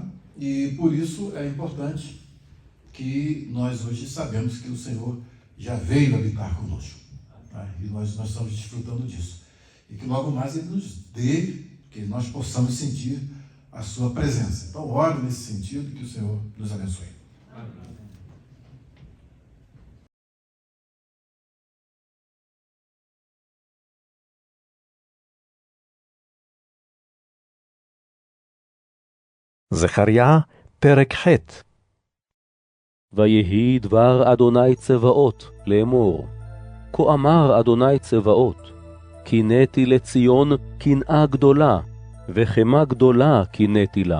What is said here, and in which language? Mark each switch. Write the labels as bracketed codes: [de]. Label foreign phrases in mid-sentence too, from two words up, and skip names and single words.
[pt] E por isso é importante que nós hoje sabemos que o Senhor já veio habitar conosco, tá? E nós estamos desfrutando disso. E que logo mais Ele nos dê, que nós possamos sentir a sua presença. Então, ore nesse sentido, que o Senhor nos abençoe. Amém. [he] זכריה, פרק ח'. ויהי דבר אדוני צבאות לאמור, כה אמר אדוני צבאות, קינאתי לציון קנאה גדולה, וחמה גדולה קינאתי לה.